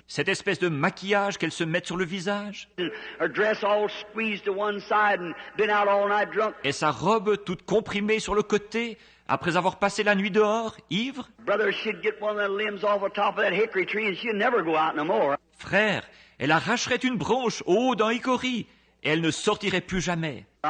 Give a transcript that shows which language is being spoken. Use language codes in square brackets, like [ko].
[fr] Cette espèce de maquillage qu'elles se mettent sur le visage? [en] Her dress all squeezed to one side and been out all night drunk. [fr] Et sa robe toute comprimée sur le côté, après avoir passé la nuit dehors, ivre? [en] Brother, she'd get one of the limbs off the top of that hickory tree and she'd never go out no more. [fr] Frère, elle arracherait une branche au haut d'un hickory et elle ne sortirait plus jamais.